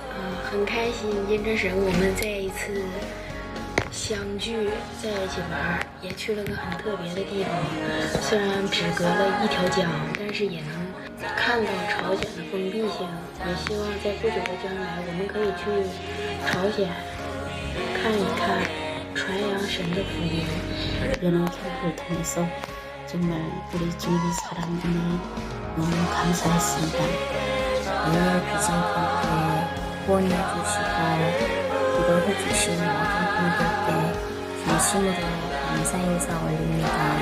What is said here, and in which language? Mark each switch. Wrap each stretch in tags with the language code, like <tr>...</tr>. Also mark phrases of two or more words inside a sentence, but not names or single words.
<zh>很开心，因着神，我们再一次相聚，在一起玩，也去了个很特别的地方。虽然只隔了一条江，但是也能看到朝鲜的封闭性，也希望在不久的将来，我们可以去朝鲜看一看，传扬神的福音。</zh> <ko>연합 캠프를 통해서 정말 우리 주님의 사랑 은혜 너무 감사했습니다. 오늘 비전 캠프에 후원해 주시고 기도해 주신 모든 분들께 진심으로 감사 인사 올립니다.</ko>